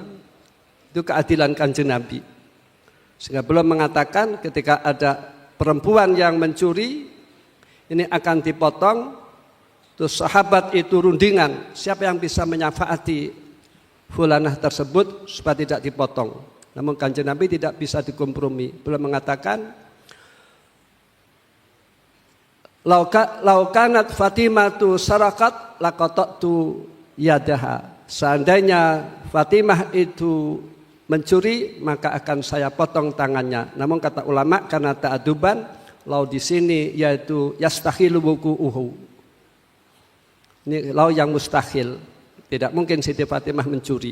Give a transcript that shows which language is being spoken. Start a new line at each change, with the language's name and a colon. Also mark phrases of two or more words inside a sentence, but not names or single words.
Indonesian: Itu keadilan Kanjeng Nabi. Sehingga belum mengatakan ketika ada perempuan yang mencuri, ini akan dipotong. Terus sahabat itu rundingan, siapa yang bisa menyafaati fulanah tersebut supaya tidak dipotong. Namun Kanjeng Nabi tidak bisa dikompromi. Belum mengatakan,
Arabic: لو كانت فاطمة سرقت لقطعت يدها.
Indonesian: Seandainya Fatimah itu mencuri, maka akan saya potong tangannya. Namun kata ulama karena ta'aduban, lau di sini yaitu
Arabic: يستحيل وقوعه.
Indonesian: Ini lau yang mustahil, tidak mungkin Siti Fatimah mencuri.